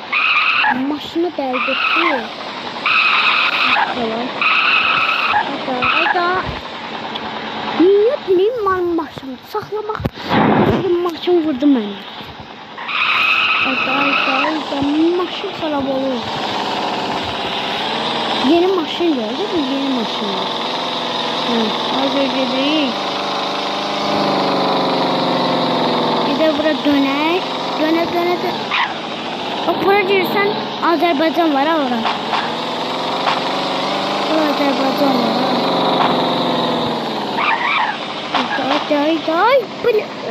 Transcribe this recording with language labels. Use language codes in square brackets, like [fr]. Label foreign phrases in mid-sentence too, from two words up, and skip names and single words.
[az] Maşını dəydirdi. Hayda. Niyə benim maşını saxlamaq? Maşın vurdu məni. Hayda. Maşın xarab olur. Yeni maşın geldi. Bu yeni maşın. [tr] Hadi gidelim. Bir de bura döner. Döner. Bak buraya girsen Azerbaycan var ha orada. Azerbaycan var ha. Hayda. Böyle.